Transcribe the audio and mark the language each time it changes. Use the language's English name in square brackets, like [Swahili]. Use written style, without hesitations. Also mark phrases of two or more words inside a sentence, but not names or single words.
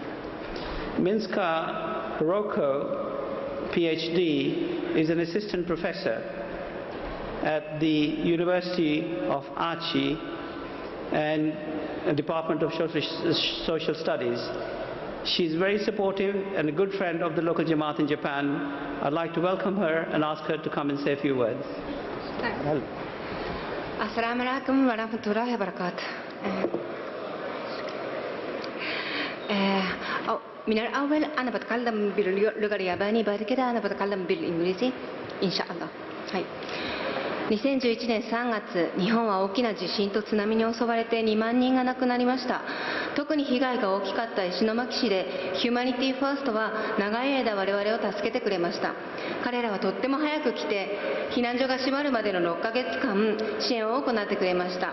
[English] Minska Hiroko, PhD, is an assistant professor at the University of Aichi and Department of Social Studies. She's very supportive and a good friend of the local Jamaat in Japan. I'd like to welcome her and ask her to come and say a few words. [Arabic] السلام عليكم ورحمة الله وبركاته. من الأول أنا بتكلم باللغة اليابانية، بعد كده أنا بتكلم بالإنجليزي إن شاء الله. [Japanese] はい。2011年3月、日本は大きな地震と津波に襲われて2万人が亡くなりました。特に被害が大きかった石巻市でヒューマニティファーストは長い間我々を助けてくれました。彼らはとっても早く来て、避難所が閉まるまでの6ヶ月間支援を行ってくれました。